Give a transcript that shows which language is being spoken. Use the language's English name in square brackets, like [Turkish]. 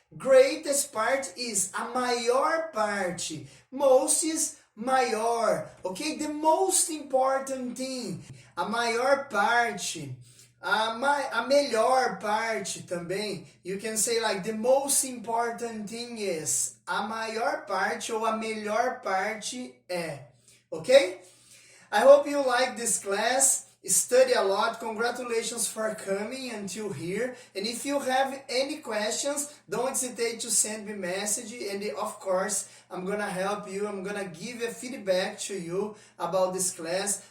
[English] Greatest part is [Portuguese] a maior parte. [English] Most is maior, ok? The most important thing. [Portuguese] A maior parte. A melhor parte também. [English] You can say like the most important thing is. [Portuguese] A maior parte ou a melhor parte é. Ok? [English] I hope you like this class. Study a lot. Congratulations for coming until here. And if you have any questions, don't hesitate to send me a message. And of course, I'm gonna help you. I'm gonna give a feedback to you about this class.